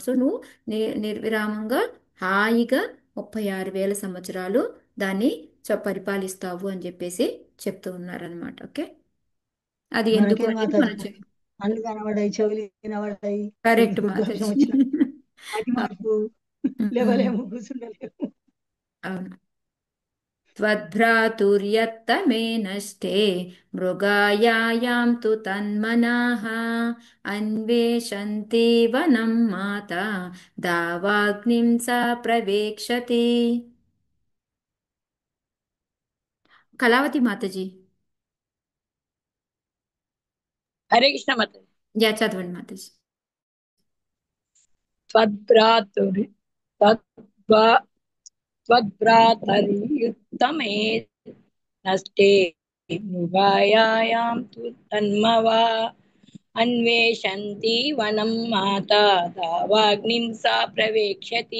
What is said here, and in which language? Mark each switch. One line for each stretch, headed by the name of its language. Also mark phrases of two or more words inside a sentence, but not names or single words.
Telugu: సో నువ్వు నిర్విరామంగా హాయిగా 36,000 సంవత్సరాలు దాన్ని పరిపాలిస్తావు అని చెప్పేసి చెప్తూ ఉన్నారనమాట. ఓకే. అది ఎందుకు అనేది మనం కళ్ళు కనబడాయి, చెవులు వినబడాయి, కరెక్ట్ దోషం మాతాజీ. వచ్చిన వాటి మార్పు లేవలేము, కూర్చుండలేము. అవును.
Sanskrit: त्वद्भ्रातुर्यत्तमे नष्टे मृगायायां तु तन्मनाः अन्वेषन्ति वनं माता दावाग्निं सा प्रवेक्षति.
Telugu: కళావతి మాతాజీ. హరే కృష్ణ మాతాజీ. యా చదవండి మాతాజీ.
Sanskrit: त्वद्भ्रातुरि तद्भा- त्वद्भ्रातरियुत्तमे नष्टे मृगायां तु तन्मवा अन्वेषन्ति वनं माता दावाग्निं सा प्रवेक्षति.